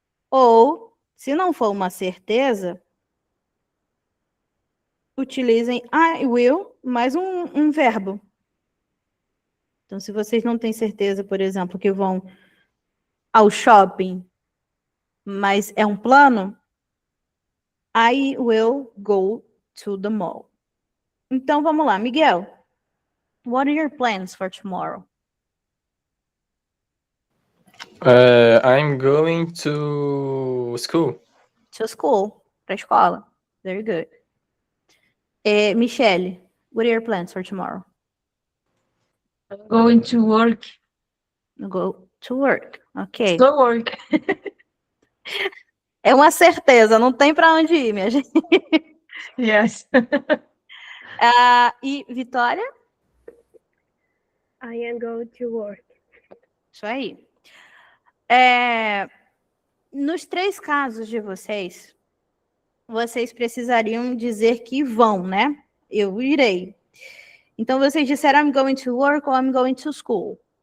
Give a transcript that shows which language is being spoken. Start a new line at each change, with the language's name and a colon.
Portuguese: Ou, se não for uma certeza, utilizem I will mais um verbo. Então, se vocês não têm certeza, por exemplo, que vão ao shopping, mas é um plano,
English: I will go to the mall.
Portuguese: Então, vamos lá, Miguel.
English: What are your plans for tomorrow? I'm going to school. To school,
Portuguese: para a escola.
English: Very good. Michelle, what are your plans for tomorrow? I'm going to work. Go to work. Ok. Go work.
Portuguese: É uma certeza, não tem para onde ir, minha gente.
English: Yes.
Portuguese: E Vitória?
English: I am going to work.
Portuguese: Isso aí. Nos 3 casos de vocês precisariam dizer que vão, né? Eu irei. Então, vocês disseram
English: I'm going to work
Portuguese: ou
English: I'm going to school.